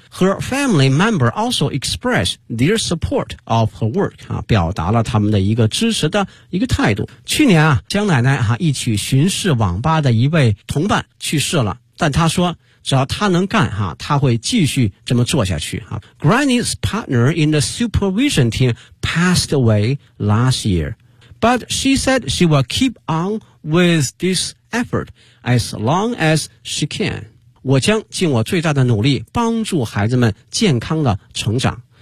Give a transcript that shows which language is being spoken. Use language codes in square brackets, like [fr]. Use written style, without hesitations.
[en] Her family member also expressed their support of her work [zh] 啊，表达了他们的一个支持的一个态度。去年啊，江奶奶啊一起巡视网吧的一位同伴去世了，但他说只要他能干哈，他会继续这么做下去哈。 [en] Granny's partner in the supervision team passed away last year, but she said she will keep on with this effort as long as she can. [zh] 我将尽我最大的努力帮助孩子们健康的成长。